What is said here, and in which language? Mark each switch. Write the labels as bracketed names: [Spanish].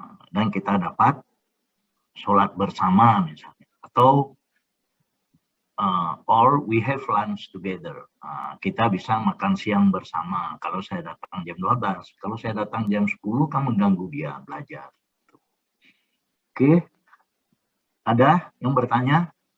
[Indonesian] Dan kita dapat sholat bersama misalnya. Atau [English] or we have lunch together. [Indonesian] Kita bisa makan siang bersama. Kalau saya datang jam 12, kalau saya datang jam 10, kamu mengganggu dia belajar. Oke, ada yang bertanya?